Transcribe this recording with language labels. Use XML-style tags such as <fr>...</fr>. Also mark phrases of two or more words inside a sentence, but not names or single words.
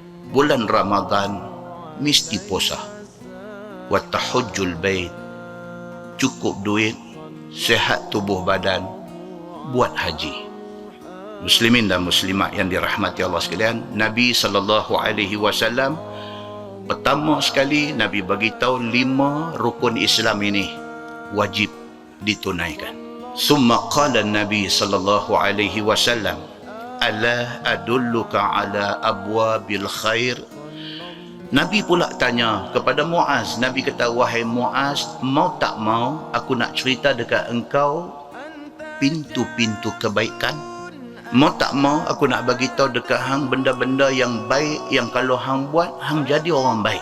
<ms>bulan Ramadan mesti puasa.</ms> <ar>وتحج البيت,</ar> <ms>cukup duit, sehat tubuh badan, buat haji. Muslimin dan muslimat yang dirahmati Allah sekalian, Nabi SAW pertama sekali Nabi bagi tahu 5 rukun Islam ini wajib ditunaikan.</ms> <ar>ثم قال النبي ﷺ، ألا أدلك على أبواب الخير.</ar> <ms>Nabi pula tanya kepada Muaz. Nabi kata, wahai Muaz, mau tak mau aku nak cerita dekat engkau pintu-pintu kebaikan? Mau tak mau aku nak bagi tahu dekat hang benda-benda yang baik yang kalau hang buat hang jadi orang baik.</ms>